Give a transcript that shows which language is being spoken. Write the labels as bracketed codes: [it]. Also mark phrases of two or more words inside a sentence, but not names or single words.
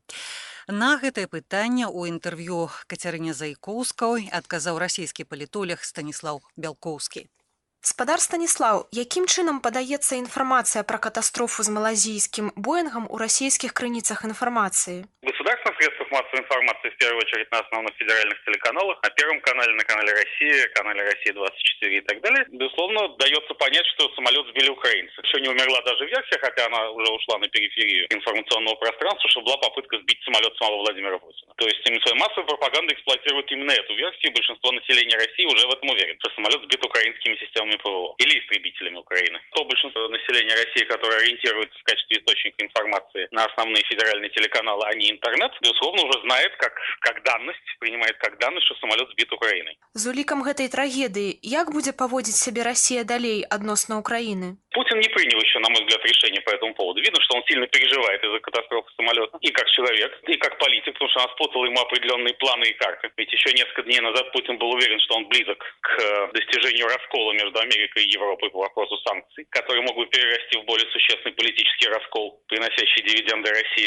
[be] На гэтае пытанне ў інтэрв'ю Кацярыне Зайкоўскай адказаў расійскі палітолог Станіслаў Бялкоўскі. Спадар Станіслаў, якім чынам падаецца інфармацыя пра катастрофу з малазійскім Боингом у расійскіх крыніцах інфармацыі? [ru] В государственных средствах массовой информации, в первую очередь на основных федеральных телеканалах, на Первом канале, на канале «Россия», и так далее, безусловно, дается понять, что самолет сбили украинцы. Еще не умерла даже версия, хотя она уже ушла на периферию информационного пространства, что была попытка сбить самолет самого Владимира Путина. То есть своей массовой пропагандой эксплуатируют именно эту версию, большинство населения России уже в этом уверен, что самолет сбит украинскими системами ПВО или истребителями Украины. То большинство населения России, которое ориентируется в качестве источника информации на основные федеральные телеканалы, а не интернет, безусловно, уже знает как данность, принимает как данность, что самолет сбит Украиной. [be] З улікам гэтай трагедыі, як будзе паводзіць сябе Расія далей адносна Украіны? [ru] Путин не принял еще, на мой взгляд, решение по этому поводу. Видно, что он сильно переживает из-за катастрофы самолета. И как человек, и как политик, потому что она спутала ему определенные планы и карты. Ведь еще несколько дней назад Путин был уверен, что он близок к достижению раскола между Америкой и Европой по вопросу санкций, который мог бы перерасти в более существенный политический раскол, приносящий дивиденды России.